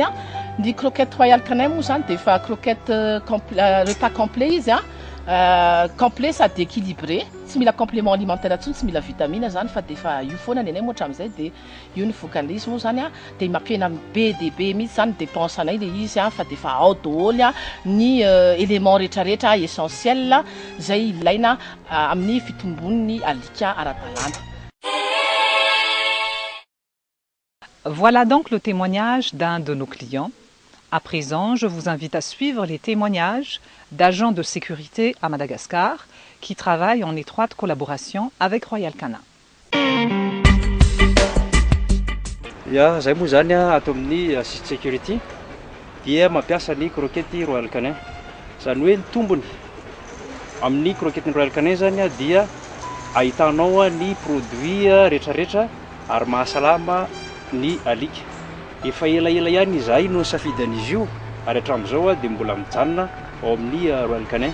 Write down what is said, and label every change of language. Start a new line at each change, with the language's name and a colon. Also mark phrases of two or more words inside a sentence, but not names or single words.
Malagasy: Ny croquette Royal Canin moa zany dia efa
French: croquette repas complet
Malagasy: izy complet sady équilibré, tsy mila
French: complément alimentaire
Malagasy: intsony, tsy mila vitamine zany fa dia efa io foana ny anay moa hatramin'izay dia io ny vokan'izy moa zany dia mampiena be dia be mihitsy zany dépense anay ilay izy fa dia efa ao daholo ny élément rehetrarehetra essentiel izay ilaina amin'ny fitombon'ny alika ara-dalàna.
French: Voilà donc le témoignage d'un de nos clients. À présent, je vous invite à suivre les témoignages d'agents de sécurité à Madagascar qui travaillent en étroite collaboration avec Royal Canin.
Malagasy: Zay moa zany ato amin'ny assist security dia mampiasa ny croquette Royal Canin. Zany hoe ny tombony amin'ny croquette Royal Canin zany dia ahitanao ny produit rehetrarehetra ary mahasalama ny alika. Efa elaela ihany izahay no safidan'izy io ary hatramin'izao dia mbola mijanona ao amin'ny Royal Canin.